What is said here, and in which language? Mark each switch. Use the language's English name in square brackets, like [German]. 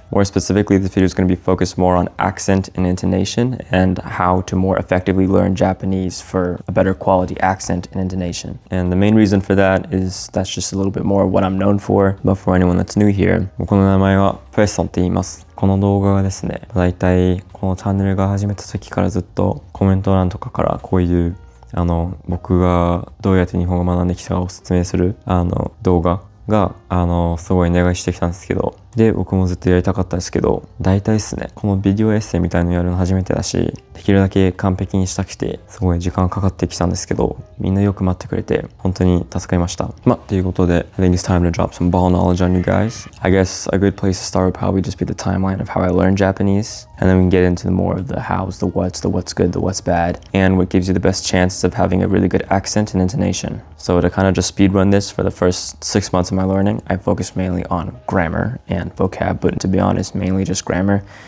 [English] More specifically, this video is going to be focused more on accent and intonation and how to more effectively learn Japanese for a better quality accent and intonation. And the main reason for that is that's just a little bit more what I'm known for, but for anyone that's new here, [Japanese] この名前はプレストンって言います。この動画がですね、だいたいこのチャンネルが始めた時からずっとコメント欄とかからこういう僕がどうやって日本語を学んできたかを説明する動画がすごいお願いしてきたんですけど、で僕もずっとやりたかったですけど、大体ですねこのビデオエッセイみたいのやるの初めてだし、できるだけ完璧にしたくてすごい時間かかってきたんですけど、みんなよく待ってくれて本当に助かりました。ということで [English] I think it's time to drop some ball knowledge on you guys. I guess a good place to start would probably just be the timeline of how I learned Japanese, and then we can get into more of the hows, the what's good, the what's bad, and what gives you the best chances of having a really good accent and intonation. So to kind of just speed run this, for the first 6 months of my learning, I focused mainly on grammar and vocab, but to be honest, mainly just grammar.